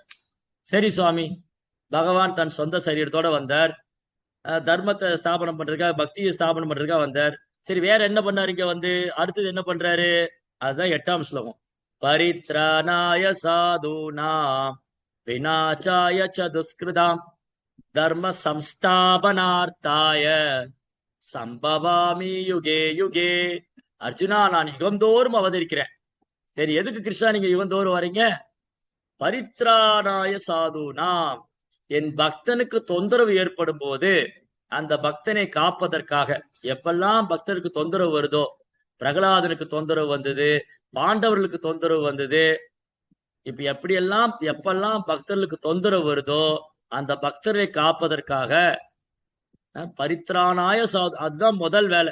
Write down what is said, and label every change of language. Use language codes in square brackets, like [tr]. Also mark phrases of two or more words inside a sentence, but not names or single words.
[ta] சரி சுவாமி, பகவான் தன் சொந்த சரீரத்தோட வந்தார், தர்மத்தை ஸ்தாபனம் பண்றதுக்காக, பக்தியை ஸ்தாபனம் பண்றதுக்காக வந்தார். சரி, வேற என்ன பண்ணாரு இங்க வந்து? அடுத்தது என்ன பண்றாரு? அதுதான் 8ஆம் ஸ்லோகம். [sa] परित्राणाय साधूनां विनाशाय चदुष्कृताम् धर्म संस्थापनार्थाय सम्भवामि युगे युगे. [ta] அர்ஜுனா, நான் யுகந்தோறும் அவதரிக்கிறேன். சரி, எதுக்கு கிருஷ்ணா நீங்க யுகந்தோறும் வரீங்க? [sa] परित्राणाय साधूनाम्, [ta] என் பக்தனுக்கு தொந்தரவு ஏற்படும் போது அந்த பக்தனை காப்பதற்காக. எப்பெல்லாம் பக்தருக்கு தொந்தரவு வருதோ, பிரகலாதனுக்கு தொந்தரவு வந்தது, பாண்டவர்களுக்கு தொந்தரவு வந்தது, இப்ப எப்பெல்லாம் பக்தர்களுக்கு தொந்தரவு வருதோ அந்த பக்தரை காப்பதற்காக [sa] परित्राणाय साधु, [ta] அதுதான் முதல் வேலை.